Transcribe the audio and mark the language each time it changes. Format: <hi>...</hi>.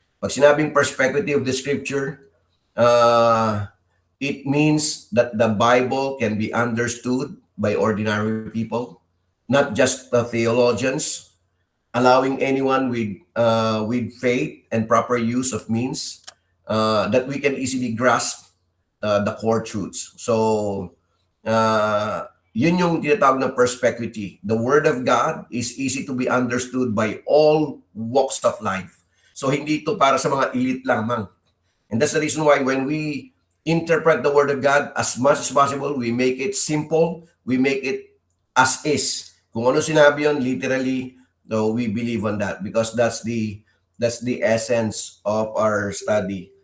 <en>Pag sinabing perspective of the scripture, it means that the Bible can be understood by ordinary people, not just the theologians, allowing anyone with faith and proper use of means that we can easily grasp the core truths.</en> <tl>So, yun yung tinatawag na perspective.</tl> <en>The Word of God is easy to be understood by all walks of life.</en> <tl>So, hindi ito para sa mga elite lamang.</tl> <en>And that's the reason why when we interpret the Word of God, as much as possible, we make it simple, we make it as is.</en> <tl>Kung ano sinabi yun,</tl> <en>literally, no, we believe on that because that's the essence of our study.</en>